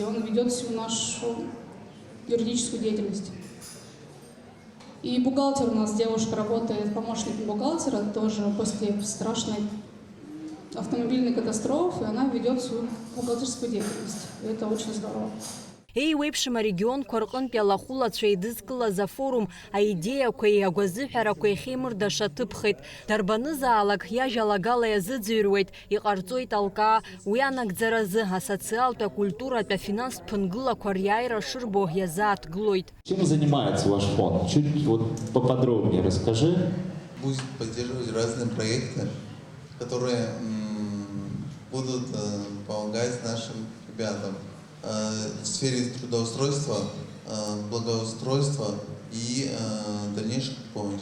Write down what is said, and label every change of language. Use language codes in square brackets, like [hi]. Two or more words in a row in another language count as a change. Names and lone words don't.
[ru] Он ведет всю нашу юридическую деятельность. И бухгалтер у нас, девушка, работает помощником бухгалтера, тоже после страшной автомобильной катастрофы, она ведет свою бухгалтерскую деятельность. И это очень здорово. [ab] Еиуеиԥшым арегионқәа рҟынтәи алахәылацәа еидызкылаз афорум аидеиақәеи агәазыҳәарақәеи ахьеимырдаша ҭыԥхеит. Дарбанызаалак иажәалагала иазыӡырҩуеит, иҟарҵоит алкаа. Уи анагӡаразы асоциалтә, акультуратә, афинанстә ԥынгылақәа риааира шырбо иазааҭгылоит. [ru] Чем занимается ваш фонд? Чуть вот поподробнее расскажи. Будет поддерживать разные проекты, которые будут помогать нашим ребятам в сфере трудоустройства, благоустройства и дальнейшей помощи.